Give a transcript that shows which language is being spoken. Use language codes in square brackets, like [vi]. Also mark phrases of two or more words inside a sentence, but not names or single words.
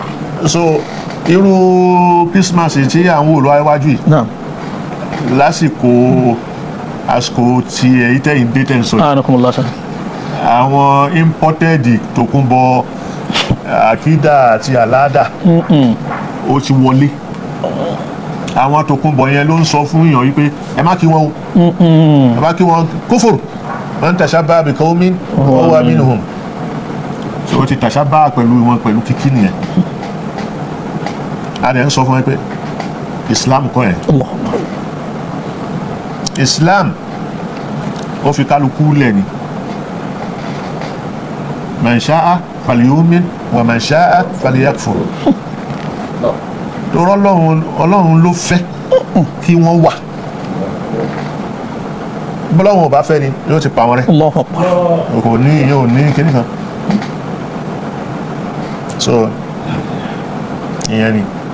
[yo] so irú Christmas tí à ń wò lọ iwájú yìí lásìkò àsìkò tí èyí tẹ̀yìn dé tẹ̀ ń sọ yìí àwọn imported tòkunbọ̀ àkídà àti àládà ó ti wọlé. àwọn tòkunbọ̀ yẹn ló ń sọ fún yàn wípé ẹ má kí wọn o ẹ má kí wọn kófòrò [ar] من تشبه بقوم فهو منهم. [yo] so ó ti tashabbaha pẹ̀lú wọn pẹ̀lú kíkí nìyẹn. a dẹ̀ ń sọ fún ẹ pé Islam kọ́ ẹ̀. Islam ó fi kálukú lẹ̀ ni. [ar] من شاء فليؤمن ومن شاء فليكفر. [yo] lọ́rọ̀ Ọlọ́run ló fẹ́ kí wọ́n wà. bọ́lọ́run ò bá fẹ́ ni yóò ti pa wọn rẹ́. kò ní yóò ní kíní kan. so ìyẹn ni.